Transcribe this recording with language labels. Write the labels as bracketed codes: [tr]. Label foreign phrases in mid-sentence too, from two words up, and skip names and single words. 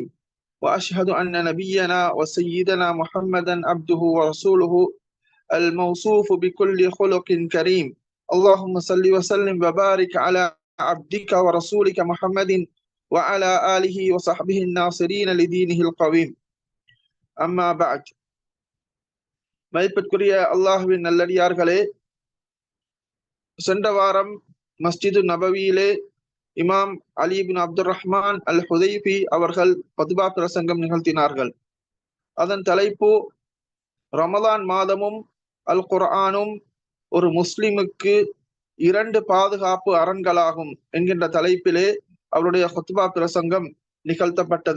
[ar] وأشهد أن نبينا وسيدنا محمدا عبده ورسوله الموصوف بكل خلق كريم. اللهم صل وسلم وبارك على عبدك ورسولك محمد وعلى آله وصحبه الناصرين لدينه القويم. أما بعد. [ta] மதிப்பிற்குரிய அல்லாஹுவின் நல்லடியார்களே, சென்ற வாரம் மஸ்ஜிது நபவியிலே இமாம் அலி பின் அப்துல் ரஹ்மான் அல் ஹுதைஃபி அவர்கள் பதுபா பிரசங்கம் நிகழ்த்தினார்கள். அதன் தலைப்பு ரமலான் மாதமும் அல் குர்ஆனும் ஒரு முஸ்லிமுக்கு 2 பாதுகாப்பு அரண்களாகும் என்கின்ற தலைப்பிலே அவருடைய குத்பா பிரசங்கம் நிகழ்த்தப்பட்டது.